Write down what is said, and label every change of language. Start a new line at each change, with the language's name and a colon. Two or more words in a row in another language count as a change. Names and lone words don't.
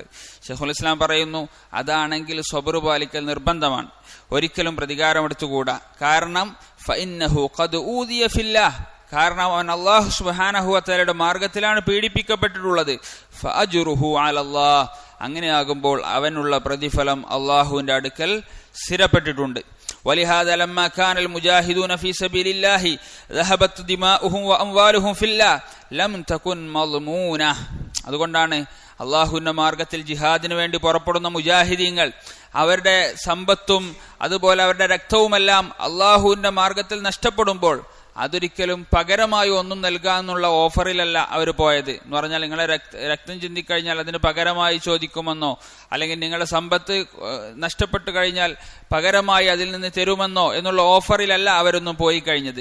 Malayalam: ശൈഖുൽ ഇസ്ലാം പറയുന്നു, അതാണെങ്കിൽ സ്വബ്ർ പാലിക്കൽ നിർബന്ധമാണ്, ഒരിക്കലും പ്രതികാരമെടുത്തുകൂടാ. കാരണം
Arabic: فإنه قد أوذي في الله,
Malayalam: കാരണം അവൻ അല്ലാഹു സുബ്ഹാനഹു വ തആലയുടെ മാർഗത്തിലാണ് പീഡിപ്പിക്കപ്പെട്ടിട്ടുള്ളത്.
Arabic: فأجره على الله,
Malayalam: അങ്ങനെയാകുമ്പോൾ അവനുള്ള പ്രതിഫലം അള്ളാഹുവിന്റെ അടുക്കൽ സ്ഥിരപ്പെട്ടിട്ടുണ്ട്.
Arabic: ولهذا لما كان المجاهدون في سبيل الله ذهبت دماؤهم واموالهم في الله لم تكن مضمونة.
Malayalam: അതുകൊണ്ടാണ് അള്ളാഹുവിന്റെ മാർഗത്തിൽ ജിഹാദിന് വേണ്ടി പുറപ്പെടുന്ന മുജാഹിദീങ്ങൾ അവരുടെ സമ്പത്തും അതുപോലെ അവരുടെ രക്തവുമെല്ലാം അള്ളാഹുവിന്റെ മാർഗത്തിൽ നഷ്ടപ്പെടുമ്പോൾ അതൊരിക്കലും പകരമായി ഒന്നും നൽകാന്നുള്ള ഓഫറിലല്ല അവർ പോയത്. എന്ന് പറഞ്ഞാൽ നിങ്ങളെ രക്തം ചിന്തിക്കഴിഞ്ഞാൽ അതിന് പകരമായി ചോദിക്കുമെന്നോ, അല്ലെങ്കിൽ നിങ്ങളുടെ സമ്പത്ത് നഷ്ടപ്പെട്ടു കഴിഞ്ഞാൽ പകരമായി അതിൽ നിന്ന് തരുമെന്നോ എന്നുള്ള ഓഫറിലല്ല അവരൊന്നും പോയി കഴിഞ്ഞത്.